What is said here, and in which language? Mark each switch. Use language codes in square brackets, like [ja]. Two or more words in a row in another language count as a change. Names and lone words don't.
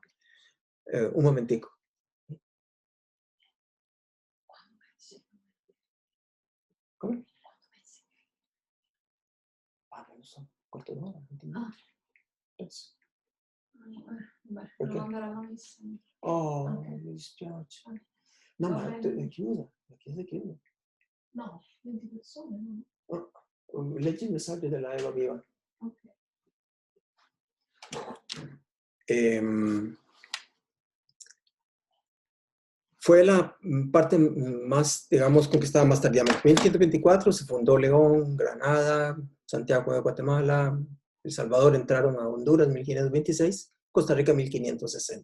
[es] un momentico. ¿Cómo? No son cuarto de hora, eso. ¿Por qué? Oh, Miss George. [it] No, ma è chiusa. La chiesa è chiusa. No, 20 persone. Leggi il messaggio della Eva Viva. Ok. [es] Fue la parte más, digamos, conquistada más tardíamente. En 1524 se fundó León, Granada, Santiago de Guatemala, El Salvador entraron a Honduras en 1526, Costa Rica en 1560.